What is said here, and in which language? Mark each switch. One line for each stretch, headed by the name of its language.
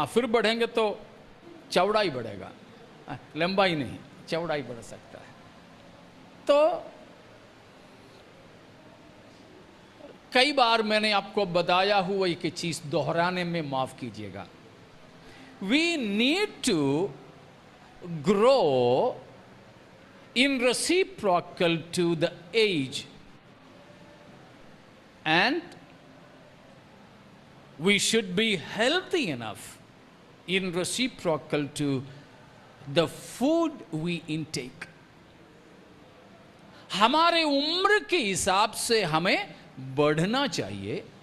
Hindi: फिर बढ़ेंगे तो चौड़ाई बढ़ेगा, लंबाई नहीं, चौड़ाई बढ़ सकता है। तो कई बार मैंने आपको बताया हुआ एक चीज दोहराने में माफ कीजिएगा।
English: We need to grow in reciprocal to the age and we should be healthy enough in reciprocal to the food we intake।
Hindi: हमारे उम्र के हिसाब से हमें बढ़ना चाहिए